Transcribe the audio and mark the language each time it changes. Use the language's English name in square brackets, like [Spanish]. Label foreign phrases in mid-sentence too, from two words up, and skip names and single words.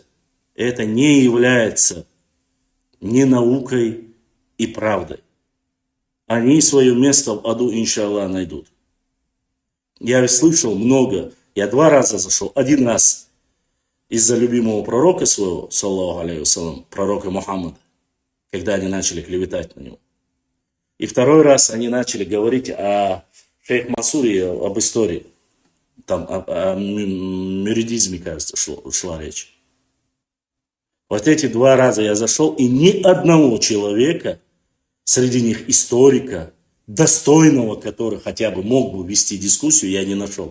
[Russian] Это не является ни наукой и правдой. Они свое место в аду, иншаллах, найдут. Я ведь слышал много, я 2 раза зашел, 1 раз из-за любимого пророка своего, [Arabic] صلى الله عليه وسلم, [Russian] пророка Мухаммада, когда они начали клеветать на него. И 2-й раз они начали говорить о шейх Мансуре, об истории. Там о мюридизме, кажется, шла речь. Вот эти 2 раза я зашел, и ни одного человека, среди них историка, достойного, который хотя бы мог бы вести дискуссию, я не нашел.